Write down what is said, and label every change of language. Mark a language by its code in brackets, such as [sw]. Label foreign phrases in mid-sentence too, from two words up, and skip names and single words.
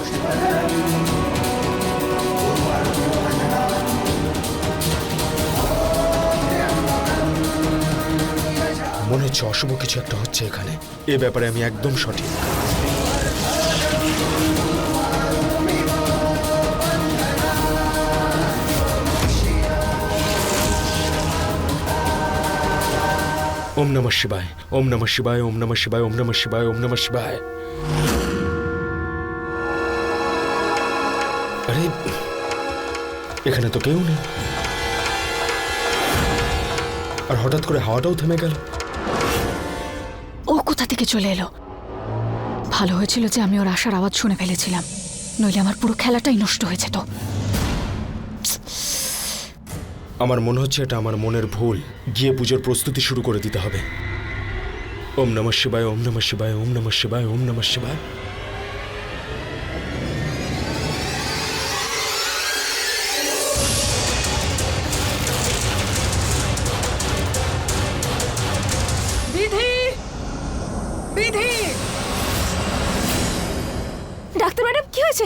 [bn] মনে হচ্ছে অশুভ কিছু একটা হচ্ছে এখানে। এ ব্যাপারে আমি একদম সঠিক। [sa] ओम नमः शिवाय, ओम नमः शिवाय, ओम नमः शिवाय, ओम नमः शिवाय, ओम नमः शिवाय। [bn] अरे এখানে তো কেউ নেই, আর হঠাৎ করে হাওয়াটাও থেমে গেল। ও কোথা থেকে চলে এলো? ভালো হয়েছিল যে আমি ওর আসার আওয়াজ শুনে ফেলেছিলাম, নইলে আমার পুরো খেলাটাই নষ্ট হয়ে যেত। আমার মনে হচ্ছে এটা আমার মনের ভুল। গিয়ে পুজোর প্রস্তুতি শুরু করে দিতে হবে। [sa] ওম নমঃ শিবায়, ওম নমঃ শিবায়, ওম নমঃ শিবায়, ওম নমঃ শিবায়। [bn] বিধি, বিধি, ডাক্তার ম্যাডাম কি হয়েছে?